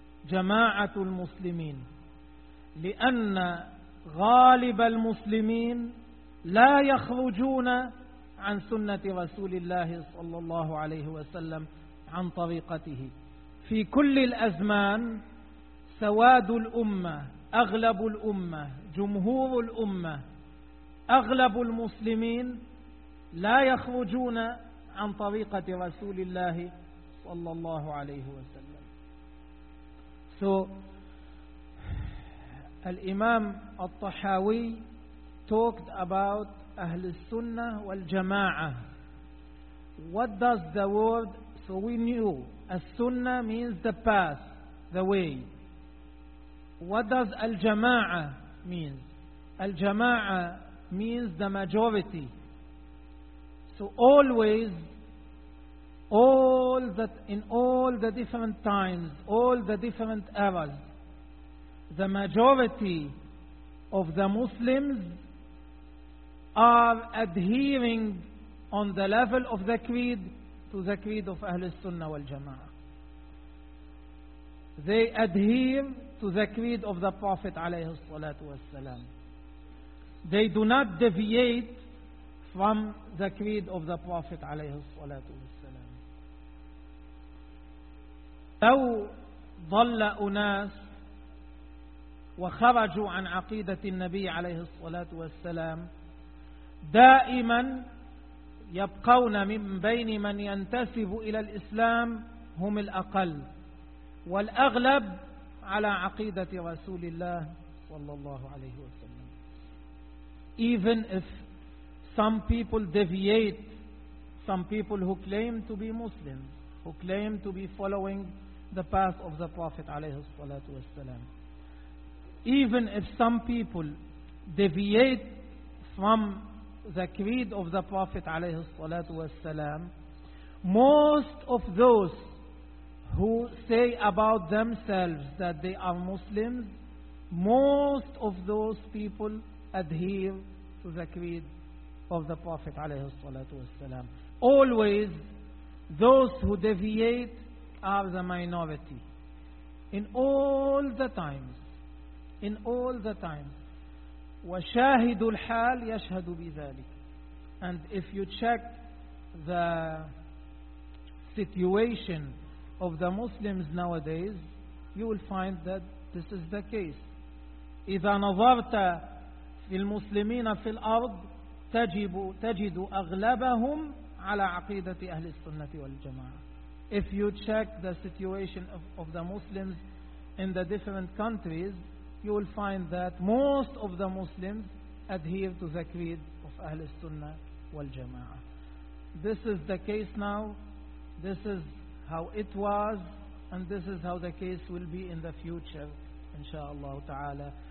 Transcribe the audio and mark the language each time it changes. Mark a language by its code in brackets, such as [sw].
[ar] جماعة المسلمين لأن غالب المسلمين لا يخرجون عن سنة رسول الله صلى الله عليه وسلم عن طريقته في كل الأزمان سواد الأمة أغلب الأمة جمهور الأمة أغلب المسلمين لا يخرجون عن طريقة رسول الله صلى الله عليه وسلم. [en] So, الإمام الطحاوي talked about أهل السنة والجماعة. What does the word? So we knew السنّة means the path, the way. What does الجماعة means? الجماعة means the majority. So always, all that in all the different times, all the different eras, the majority of the Muslims are adhering on the level of the creed to the creed of Ahlul Sunnah wal Jama'ah. They adhere to the creed of the Prophet alayhi salatu wassalam. They do not deviate from the creed of the Prophet alayhi salatu wassalam. [ar] لو ضل أناس وخرجوا عن عقيدة النبي عليه الصلاة والسلام دائما يبقون من بين من ينتسب إلى الإسلام هم الأقل والأغلب على عقيدة رسول الله صلى الله عليه وسلم. [en] Even if some people deviate, some people who claim to be Muslims, who claim to be following the path of the Prophet عليه الصلاة والسلام, even if some people deviate from the creed of the Prophet عليه الصلاة والسلام, most of those who say about themselves that they are Muslims, most of those people adhere to the creed of the Prophet عليه الصلاة والسلام. Always, those who deviate are the minority. In all the times, in all the times, [ar] وشاهد الحال يشهد بذلك. [en] And if you check the situation of the Muslims nowadays, you will find that this is the case. [ar] إذا نظرت في المسلمين في الأرض تجد أغلبهم على عقيدة أهل السنة والجماعة. [en] If you check the situation of the Muslims in the different countries, you will find that most of the Muslims adhere to the creed of Ahl Sunnah wal Jama'ah. This is the case now, this is how it was, and this is how the case will be in the future, inshaAllah ta'ala.